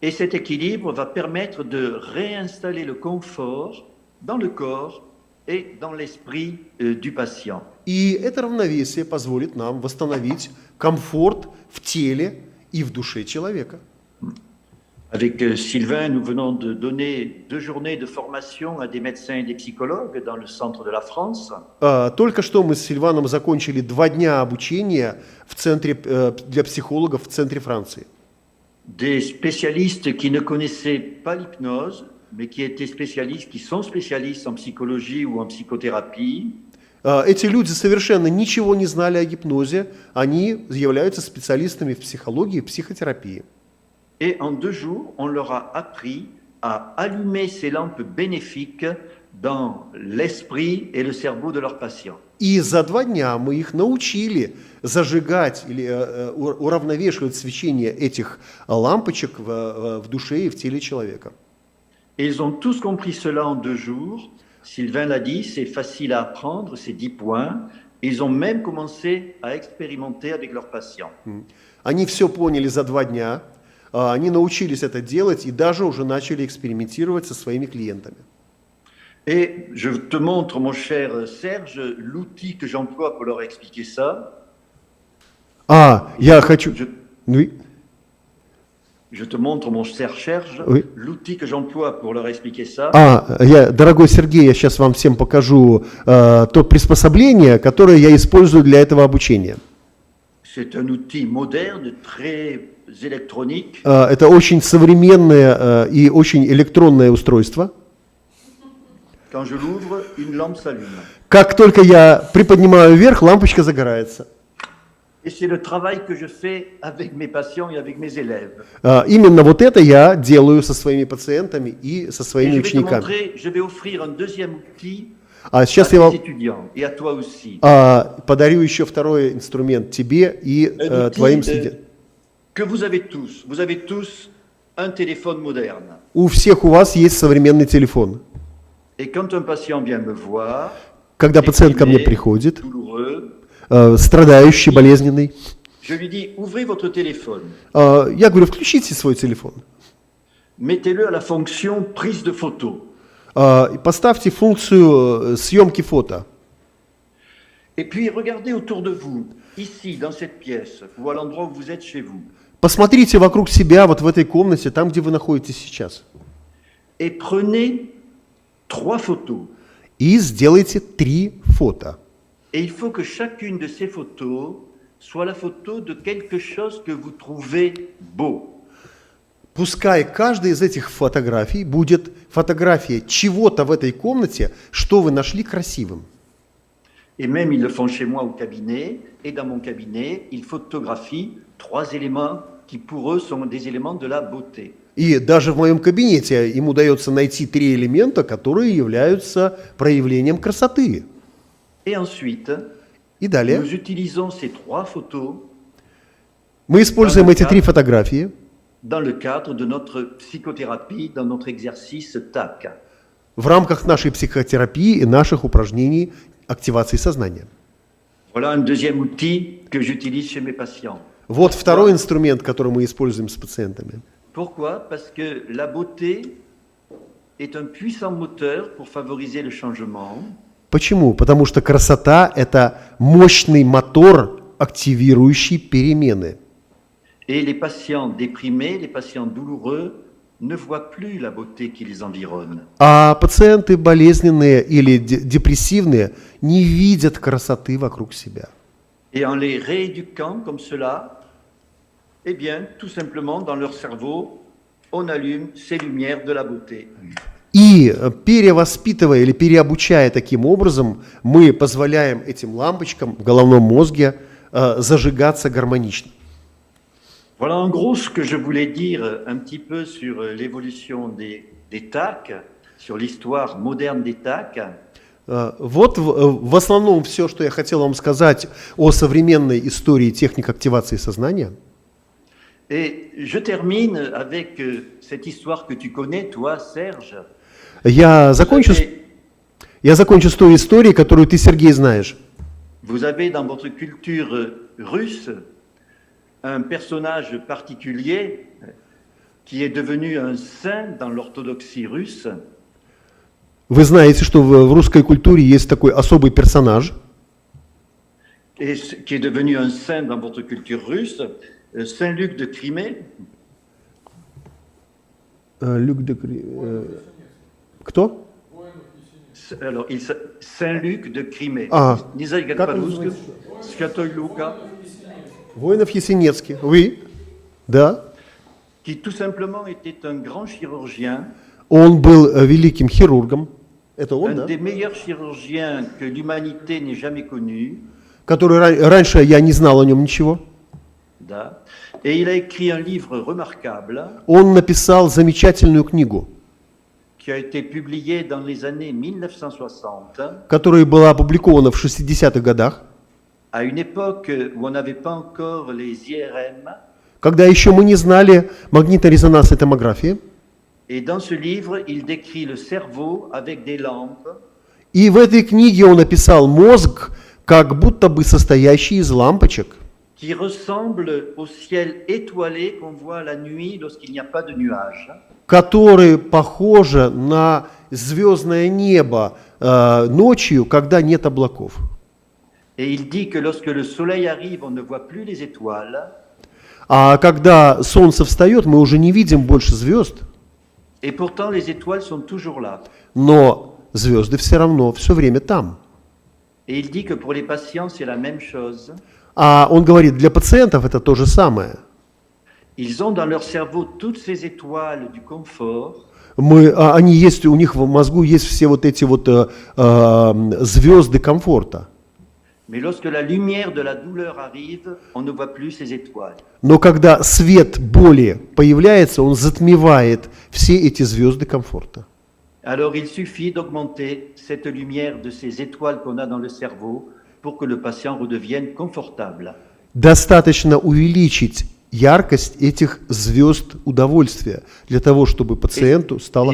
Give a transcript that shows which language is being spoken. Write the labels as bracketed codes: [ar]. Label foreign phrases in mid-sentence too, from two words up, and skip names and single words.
[fr] Et cet équilibre va permettre de réinstaller le confort dans le corps et dans l'esprit du patient. [ru] И это равновесие позволит нам восстановить комфорт в теле и в душе человека. [fr] Avec Sylvain, nous venons de donner 2 journées de formation à des médecins et des psychologues dans le centre de la France. [ru] Только что мы с Сильваном закончили 2 дня обучения в центре, для психологов в центре Франции. [fr] Des spécialistes qui ne connaissaient pas l'hypnose, mais qui étaient spécialistes, qui sont spécialistes en psychologie ou en psychothérapie. [ru] Эти люди совершенно ничего не знали о гипнозе, они являются специалистами в психологии и психотерапии. [fr] Et en 2 jours, on leur a appris à allumer ces lampes bénéfiques dans l'esprit et le cerveau de leurs patients. [ru] И за 2 дня мы их научили зажигать или уравновешивать свечение этих лампочек в душе и в теле человека. [fr] Et ils ont tous compris cela en 2 jours. Sylvain l'a dit, c'est facile à apprendre, c'est 10 points. Ils ont même commencé à expérimenter avec leurs patients. [ru] Они все поняли за 2 дня, они научились это делать и даже уже начали экспериментировать со своими клиентами. [fr] Et je te montre, mon cher Serge, l'outil que j'emploie pour leur expliquer ça. [ru] Я хочу... [fr] Oui. Je te montre, mon cher Serge, Oui. l'outil que j'emploie pour leur expliquer ça. [ru] Дорогой Сергей, я сейчас вам всем покажу то приспособление, которое я использую для этого обучения. [fr] C'est un outil moderne, très électronique. [ru] Это очень современное и очень электронное устройство. [fr] Quand je l'ouvre, une lampe s'allume. [ru] Как только я приподнимаю вверх, лампочка загорается. [fr] Et c'est le travail que je fais avec mes patients et avec mes élèves. [ru] Именно вот это я делаю со своими пациентами и со [fr] Et [ru] своими [fr] je vais te [ru] учениками. [fr] montrer, je vais offrir un deuxième outil [ru] Сейчас [fr] à [ru] я [fr] tes [ru] вам [fr] étudiants et à toi aussi. [ru] подарю еще второй инструмент тебе и [fr] Un outil, [ru] твоим студентам. [fr] que vous avez tous. Vous avez tous un téléphone moderne. [ru] У всех у вас есть современный телефон. [fr] Et quand un patient vient me voir, [ru] Когда пациент ко мне [fr] déprimé, [ru] приходит, [fr] douloureux, [ru] страдающий, болезненный, [fr] je lui dis, ouvrez votre téléphone, [ru] я говорю, включите свой телефон. [fr] mettez-le à la fonction prise de photo. [ru] И поставьте функцию съемки фото. [fr] Et puis regardez autour de vous, ici, dans cette pièce, ou à l'endroit où vous êtes chez vous. [ru] Посмотрите вокруг себя, вот в этой комнате, там, где вы находитесь сейчас. [fr] Et prenez 3 photos. [ru] И сделайте 3 фото. [fr] Et il faut que chacune de ces photos soit la photo de quelque chose que vous trouvez beau. [ru] Пускай каждая из этих фотографий будет фотография чего-то в этой комнате, что вы нашли красивым. [fr] Et même ils le font chez moi au cabinet, et dans mon cabinet, ils photographient 3 éléments qui pour eux sont des éléments de la beauté. [ru] И даже в моем кабинете им удается найти 3 элемента, которые являются проявлением красоты. [fr] Et ensuite, [ru] И далее [fr] nous utilisons ces 3 photos [ru] мы используем эти 3 фотографии [fr] dans le cadre de notre psychothérapie, dans notre exercice TAC. [ru] в рамках нашей психотерапии и наших упражнений активации сознания. [fr] Voilà un deuxième outil que j'utilise chez mes patients. [ru] Вот второй инструмент, который мы используем с пациентами. [fr] Pourquoi? Parce que la beauté est un puissant moteur pour favoriser le changement. [ru] Почему? Потому что красота – это мощный мотор, активирующий перемены. [fr] Et les patients déprimés, les patients douloureux ne voient plus la beauté qui les environne. [ru] А пациенты болезненные или депрессивные не видят красоты вокруг себя. [fr] Et en les rééduquant comme cela, eh bien, tout simplement, dans leur cerveau, on allume ces lumières de la beauté. [ru] И перевоспитывая или переобучая таким образом, мы позволяем этим лампочкам в головном мозге зажигаться гармонично. [fr] Voilà en gros ce que je voulais dire un petit peu sur l'évolution des TAC, sur l'histoire moderne des TAC. [ru] Вот в основном все, что я хотел вам сказать о современной истории техник активации сознания. [fr] Et je termine avec cette histoire que tu connais, toi, Serge. [ru] Я закончу с той историей, которую ты, Сергей, знаешь. [fr] Vous avez dans votre culture russe un personnage particulier. qui est devenu un saint dans l'orthodoxie russe, [ru] Вы знаете, что в русской культуре есть такой особый персонаж, [fr] et qui est devenu un saint dans votre culture russe, Saint Luc de Crimée. [ru] Кто? [fr] Alors, Saint Luc de Crimée. [ru] А, Не знаю, как как он по-русски. называется? Святой Лука, Воинов Есенинский. [fr] Oui. Да. qui tout simplement était un grand chirurgien, [ru] Он был великим хирургом. Это он, [fr] un [ru] да? [fr] des meilleurs chirurgiens que l'humanité n'ait jamais connu. [ru] Который раньше я не знал о нем ничего. Da. [fr] Et il a écrit un livre remarquable [ru] Он написал замечательную книгу, [fr] qui a été publié dans les années 1960, [ru] которая была опубликована в 60-х годах, [fr] à une époque où on n'avait pas encore les IRM. [ru] когда еще мы не знали магнитно-резонансной томографии. [fr] Et dans ce livre, il décrit le cerveau avec des lampes [ru] И в этой книге он описал мозг, как будто бы состоящий из лампочек, [fr] qui ressemble au ciel étoilé qu'on voit la nuit lorsqu'il n'y a pas de nuages. [ru] которые похожи на звездное небо ночью, когда нет облаков. [fr] Et il dit que lorsque le soleil arrive, on ne voit plus les étoiles. [ru] А когда солнце встает, мы уже не видим больше звезд, [fr] Et pourtant, les étoiles sont toujours là. [ru] но звезды все равно все время там. [fr] Et il dit que pour les patients, c'est la même chose. [ru] А он говорит, для пациентов это то же самое. [fr] Ils ont dans leur cerveau toutes ces étoiles du confort. [ru] Они есть, у них в мозгу есть все вот эти вот звезды комфорта. [fr] Mais lorsque la lumière de la douleur arrive, on ne voit plus ces étoiles. [ru] Но когда свет боли появляется, он затмевает все эти звезды комфорта. [fr] Alors il suffit d'augmenter cette lumière de ces étoiles qu'on a dans le cerveau pour que le patient redevienne confortable. [ru] Достаточно увеличить яркость этих звезд удовольствия для того, чтобы пациенту стало